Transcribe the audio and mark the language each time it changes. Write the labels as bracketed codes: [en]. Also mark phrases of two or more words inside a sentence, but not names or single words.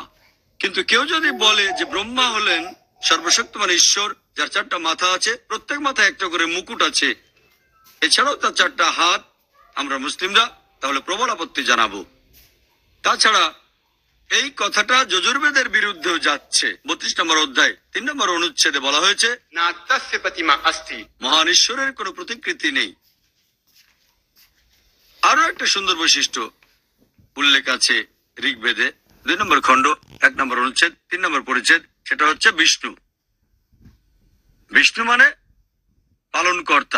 [bn] কিন্তু কেউ যদি বলে যে ব্রহ্মা হলেন সর্বশক্তিমান ঈশ্বর যার 4টা মাথা আছে, প্রত্যেক মাথায় একটা করে মুকুট আছে, এছাড়াও তার 4টা হাত, আমরা মুসলিমরা তাহলে প্রবল আপত্তি জানাবো। তাছাড়া এই কথাটা যজুর্বেদের বিরুদ্ধেও যাচ্ছে। 32 নম্বর অধ্যায় 3 নম্বর অনুচ্ছেদে বলা হয়েছে [sa] नात्यस्य प्रतिमा अस्ति। [bn] মহান ঈশ্বরের কোনো প্রতিকৃতি নেই। আরো একটা সুন্দর বৈশিষ্ট্য উল্লেখ আছে ঋগ্বেদে 2 নম্বর খণ্ড 1 নম্বর অনুচ্ছেদ 3 নম্বর পরিচ্ছেদ, সেটা হচ্ছে বিষ্ণু। বিষ্ণু মানে পালনকর্তা।